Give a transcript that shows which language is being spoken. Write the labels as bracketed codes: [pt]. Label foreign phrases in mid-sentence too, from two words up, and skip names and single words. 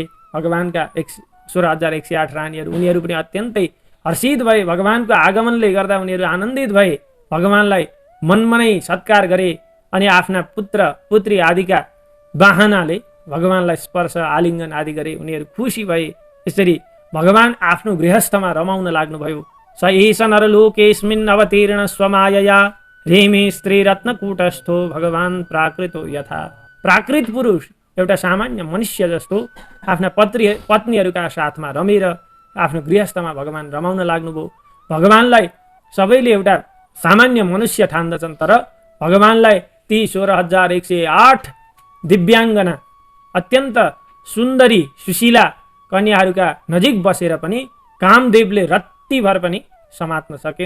[ne] भगवानका 16,108 रानीहरू, उनीहरू पनि अत्यन्तै हर्षित भए। भगवानको आगमनले गर्दा उनीहरू आनन्दित भए, भगवानलाई मनमनै सत्कार गरे अनि आफ्ना पुत्र पुत्री आदिका बाहनाले भगवानलाई स्पर्श आलिङ्गन आदि गरे। उनीहरू खुसी भए। यसरी भगवान आफ्नो गृहस्थमा रमाउन लाग्नुभयो। [sa] स एष नरलोकेस्मिन् अवतीर्ण स्वमायया रेमे स्त्री रत्नकूटस्थो भगवान प्राकृतो यथा। [ne] प्राकृत पुरुष एउटा सामान्य मनुष्य जस्तो आफ्ना पत्नीहरूका साथमा रमेर आफ्नो गृहस्थमा भगवान रमाउन लाग्नुभयो। भगवानलाई सबैले एउटा सामान्य मनुष्य ठान्दछन्, तर भगवानलाई ती 16,108 दिव्याङ्गना अत्यन्त सुन्दरी सुशीला कन्याहरूका नजिक बसेर पनि कामदेवले रत्तिभर पनि समात्न सकेन।